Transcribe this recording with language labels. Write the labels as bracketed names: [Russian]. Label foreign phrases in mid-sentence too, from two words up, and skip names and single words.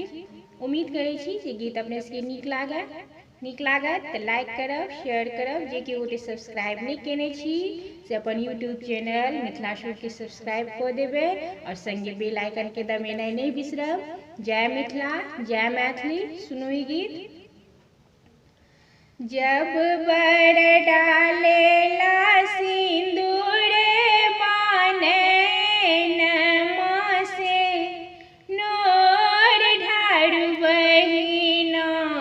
[Maithili] उम्मीद करे छी जे गीत अपने सबके नीक लागत तो लाइक करब, शेयर करब, जे कि गोटे सब्सक्राइब नहीं केने छी से अपन यूट्यूब चैनल मिथिला सुर के सब्सक्राइब कर देबे और संगे [English] bell icon [Maithili] के दबेनाइ नहीं बिसरब। जय मिथिला, जय मैथिली। सुनो ई गीत। जब बर डालेला सिंदूर बाने नमा से नोर ढारू बहिना।